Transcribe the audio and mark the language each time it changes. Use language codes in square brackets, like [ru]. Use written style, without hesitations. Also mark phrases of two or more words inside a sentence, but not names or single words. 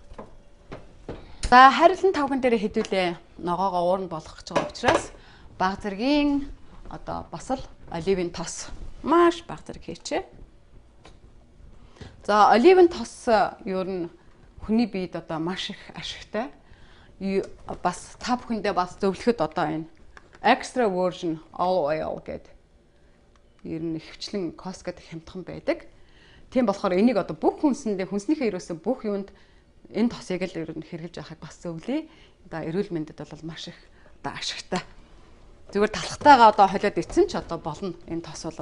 [mn] За харилан тавган дээр хэдүүлээ ногоогоо уурн болгох гэж байгаа учраас баг зэргийн одоо басал оливын тос маш баг зэрэг хийчээ. За оливын тос ер нь хүний биед одоо маш их ашигтай. Бас та бүхэндээ бас зөвлөхөд одоо энэ [en] extra virgin olive oil [mn] гэдэг ер нь хөвчлэн Costco-д хямдхан байдаг. Тийм болохоор энийг одоо бүх хүнснийхээ ерөөсөө бүх юунд энэ тосыг л ер нь хэрэглэж байхыг бас зөвлөе. Одоо эрүүл мэндэд бол маш их одоо ашигтай. Зүгээр талхтайгаа одоо холиод ицсэн ч одоо болно энэ тос бол.